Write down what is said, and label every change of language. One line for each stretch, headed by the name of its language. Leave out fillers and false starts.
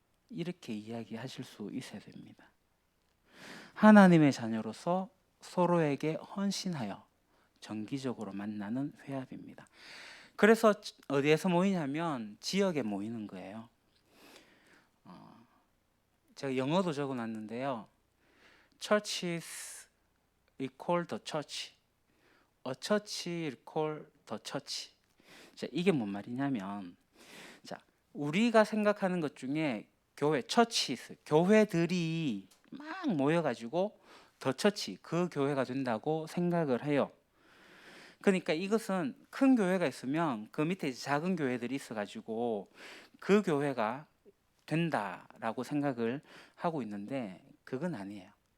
Korean: 이렇게 이야기하실 수 있어야 됩니다. 하나님의 자녀로서 서로에게 헌신하여 정기적으로 만나는 회합입니다. 그래서 어디에서 모이냐면 지역에 모이는 거예요. 제가 영어도 적어놨는데요.
English: Churches equal the church. A church equal the church.
Korean: 자, 이게 뭔 말이냐면, 자, 우리가 생각하는 것 중에 교회, churches, 교회들이 막 모여가지고 더 처치, 그 교회가 된다고 생각을 해요. 그러니까 이것은 큰 교회가 있으면 그 밑에 작은 교회들이 있어가지고 그 교회가 된다라고 생각을 하고 있는데 그건 아니에요.